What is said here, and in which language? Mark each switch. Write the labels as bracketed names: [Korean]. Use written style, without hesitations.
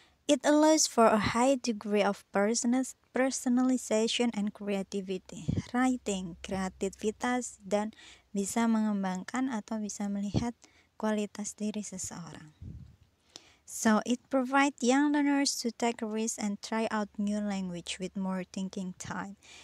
[English] It allows for a high degree of personalization and creativity. [Indonesian] Writing, kreativitas, dan bisa mengembangkan atau bisa melihat kualitas diri seseorang. [English] So it provides young learners to take risks and try out new language with more thinking time.